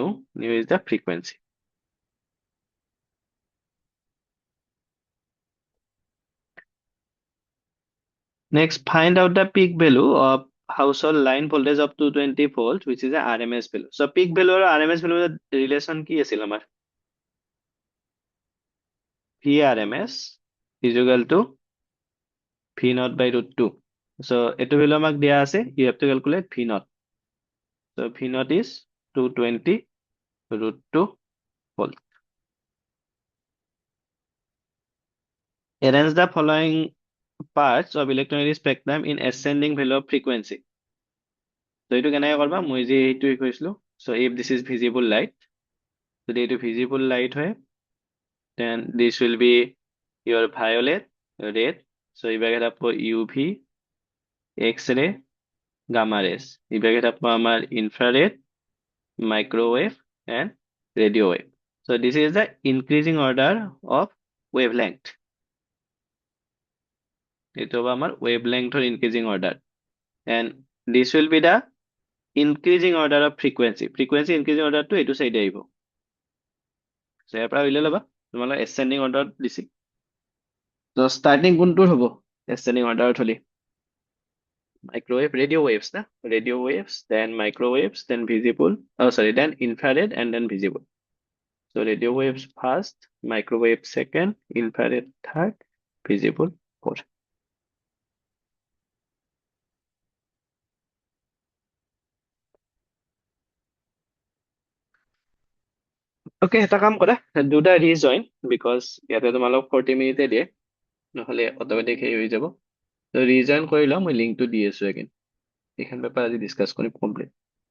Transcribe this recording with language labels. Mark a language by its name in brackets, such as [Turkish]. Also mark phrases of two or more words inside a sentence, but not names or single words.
[English] Nu is the frequency. Next, find out the peak value of household line voltage of 220 volts, which is a RMS value. So peak value or RMS value relation [Assamese] কি আছিল আমাৰ? [English] VRMS is equal to V naught by root 2. [Assamese] So এইটো value আমাক দিয়া আছে. [English] You have to calculate V naught. So V naught is 220 root 2 volt. Arrange the following parts of electromagnetic spectrum in ascending value of frequency. So [Assamese] এইটো কেনেকৈ কৰবা মই যে এইটো কৈছিলো [English] so if this is visible light [Assamese] যদি এইটো [English] visible light হয় then this will be your violet red so you get up for UV X-ray gamma rays you get up for our infrared microwave and radio wave so this is the increasing order of wavelength it is our wavelength or increasing order and this will be the increasing order of frequency increasing order to এইটো side আহিব so [Assamese] ইয়াৰ পৰা উলিয়াই ল'বা তোমালোক [English] ascending order দিছি so starting [Assamese] কোনটোৰ হ'ব [English] ascending order থলি Microwave, radio waves, na? Radio waves, then microwaves, then visible. Oh, sorry, then infrared and then visible. So radio waves first, microwave second, infrared third, visible fourth. [Assamese] Okay, এটা কাম কৰা, [English] do the rejoin because [Assamese] ইয়াতে তোমালোক 40 মিনিটে দিয়ে, নহ'লে অট'মেটিক হেৰি হৈ যাব। ৰিজইন কৰি লওঁ, মই লিংকটো দি আছো এগেইন। এইখন পেপাৰ আজি ডিছকাছ কৰিম কমপ্লিট।